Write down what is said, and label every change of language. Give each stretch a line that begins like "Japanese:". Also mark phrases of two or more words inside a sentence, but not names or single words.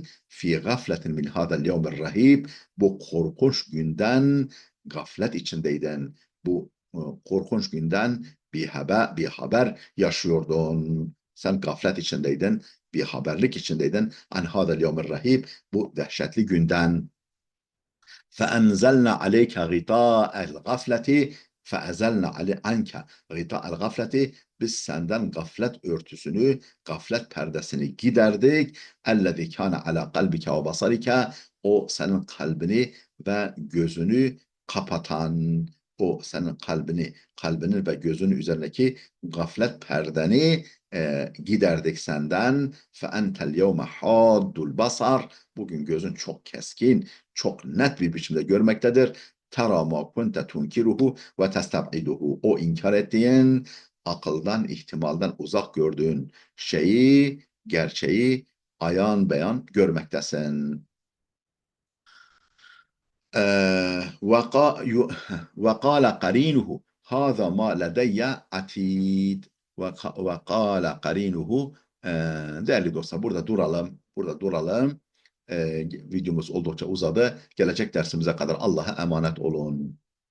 Arabic: في غفلة من هذا اليوم الرهيب.
Turkish: Bu korkunç günden gaflet içindeydin. Bu korkunç günden bir haber yaşıyordun. Sen gaflet içindeydin, bir haberlik içindeydin.
Arabic: عن هذا اليوم الرهيب,
Turkish: bu dehşetli günden.
Arabic: فَاَنْزَلْنَا عَلَيْكَ غِطَاءَ الْغَفْلَةِ فَاَزَلْنَا عَنْكَ غِطَاءَ الْغَفْلَةِ,
Turkish: biz senden gaflet örtüsünü, gaflet perdesini giderdik.
Arabic: اَلَّذِي كَانَ عَلَى قَلْبِكَ وَبَصَرِكَ,
Turkish: o senin kalbini ve gözünü kapatan, o senin kalbinin ve gözünün üzerindeki gaflet perdeni giderdik senden.
Arabic: فَاَنْتَ الْيَوْمَ حَادُّ الْبَصَرِ,
Turkish: bugün gözün çok keskin, çok net bir biçimde görmektedir.
Arabic: ترى ما كنت تنكره وتستبعده,
Turkish: o inkar ettiğin, akıldan, ihtimalden uzak gördüğün şeyi, gerçeği ayan beyan görmektesin.
Arabic: وقال قرينه هذا ما لدي عتيد. وقال قرينه,
Turkish: değerli dostlar, burada duralım. Videomuz oldukça uzadı. Gelecek dersimize kadar Allah'a emanet olun.